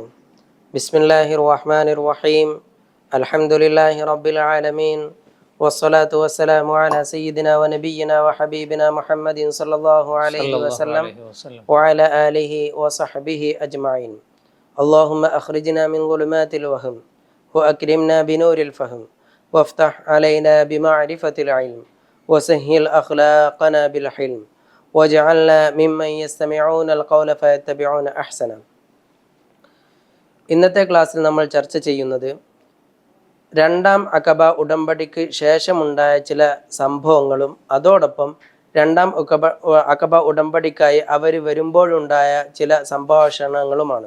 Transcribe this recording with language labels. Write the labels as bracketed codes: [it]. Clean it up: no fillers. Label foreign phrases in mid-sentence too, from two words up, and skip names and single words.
[ar] بسم الله الرحمن الرحيم. الحمد لله رب العالمين. والصلاة والسلام على سيدنا ونبينا وحبيبنا محمد صلى الله عليه وسلم وعلى آله وصحبه أجمعين. اللهم أخرجنا من ظلمات الوهم وأكرمنا بنور الفهم وافتح علينا بمعرفة العلم وسهل أخلاقنا بالحلم واجعلنا ممن يستمعون القول فيتبعون أحسنه. [ml] ഇന്നത്തെ ക്ലാസ്സിൽ നമ്മൾ ചർച്ച ചെയ്യുന്നത് രണ്ടാം അഖബ ഉടമ്പടിക്ക് ശേഷമുണ്ടായ ചില സംഭവങ്ങളും അതോടൊപ്പം രണ്ടാം അഖബ ഉടമ്പടിക്കായി അവർ വരുമ്പോഴുണ്ടായ ചില സംഭാഷണങ്ങളുമാണ്.